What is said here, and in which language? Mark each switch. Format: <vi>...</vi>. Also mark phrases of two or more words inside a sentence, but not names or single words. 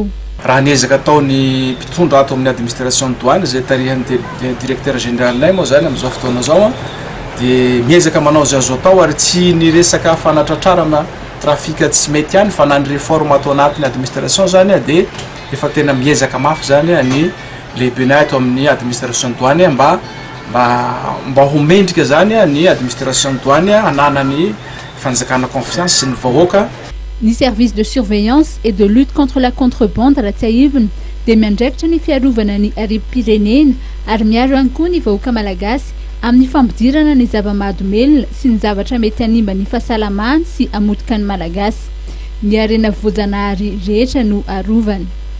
<mg>Raha niezaka ataony mpitondra ato amin'ny</mg> <fr>administration douane</fr> <mg>zay tarihan'ny</mg> <fr>directeur général</fr> <mg>nay moa zany amin'izao fotoana zao dia miezaka manao azy azo atao ary tsy niresaka fanatratrarana trafika tsy mety ihany fa na ny réforme atao anatin'ny administration zany dia efa tena miezaka mafy zany ny lehibenay ato amin'ny</mg> <fr>administration douane</fr> <mg>mba homendrika zany ny</mg> <fr>administration douane</fr> <mg>hananany fanjakana confiance sy ny vahoaka. Ny</mg> <fr>service de surveillance et de lutte contre la contrebande</fr> <mg>raha tsy aivina dia miandraikitra ny fiarovana ny arem-pirenena ary miaro ihany koa ny vahoaka malagasy amin'ny fampidirana ny zava-mahadomelona sy ny zavatra mety hanimba ny fahasalamana sy hamotika ny malagasy. Ny arena voajanahary rehetra no arovany.</mg>